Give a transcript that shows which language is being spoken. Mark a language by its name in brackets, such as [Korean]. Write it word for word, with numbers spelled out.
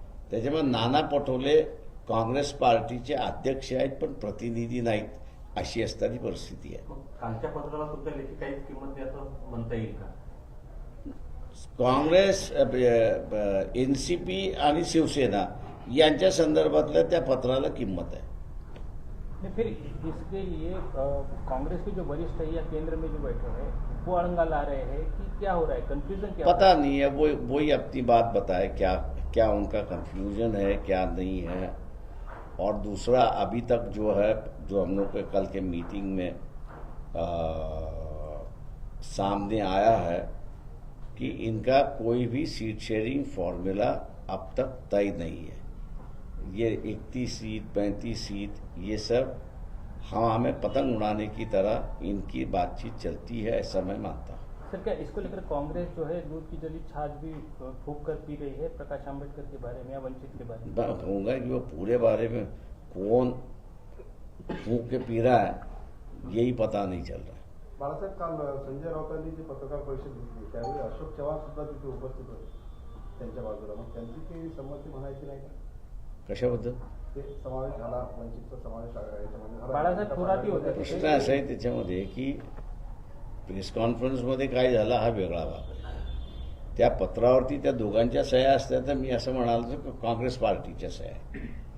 [Marathi] त्याच्यामुळे नाना पटोले काँग्रेस पार्टीचे अध्यक्ष आहेत पण प्रतिनिधी नाहीत, अशी असताना परिस्थिती आहे. मग कालच्या पत्राला तुमच्या लेखी काहीच किंमत नाही असं म्हणता येईल का? काँग्रेस, एन सी पी आणि शिवसेना यांच्या संदर्भातल्या त्या पत्राला किंमत आहे. [Hindi] नहीं, फिर इसके लिए अ, कांग्रेस के जो वरिष्ठ है या केंद्र में जो बैठे हैं वो अड़ंगा ला रहे हैं कि क्या हो रहा है, कंफ्यूजन क्या हो रहा पता नहीं है, वो वही अपनी बात बताए क्या क्या उनका कंफ्यूजन है क्या नहीं है। और दूसरा, अभी तक जो है जो हम लोग के कल के मीटिंग में आ, सामने आया है कि इनका कोई भी सीट शेयरिंग फॉर्मूला अब तक तय नहीं है। ये इकतीस सीट पैंतीस सीट ये सब हवा में पतंग उड़ाने की तरह इनकी बातचीत चलती है, ऐसा मैं मानता हूँ। है सर, क्या इसको लेकर कांग्रेस जो है दूध की जली छाछ भी फूंक कर पी रही है प्रकाश आंबेडकर के बारे में या वंचित के बारे में? बात होगा कि वो पूरे बारे में कौन फूंक के पी रहा है यही पता नहीं चल रहा है। [Marathi] बाळासाहेब, काल संजय राऊतांनी जी पत्रकार परिषद घेतली त्यावेळी अशोक चव्हाण सुद्धा तिथे उपस्थित होते त्यांच्या बाजूला, मग त्यांची ती संमती म्हणायची नाही का? कशाबद्दल ते समावेश झाला, वंचितचा समावेश याच्यामध्ये बाळासाहेब थोरातही होते. प्रश्न असा आहे त्याच्यामध्ये की प्रेस कॉन्फरन्समध्ये काय झाला हा वेगळा भाग, त्या पत्रावरती त्या दोघांच्या सह्या असल्या तर मी असं म्हणालो काँग्रेस पार्टीच्या सह्या.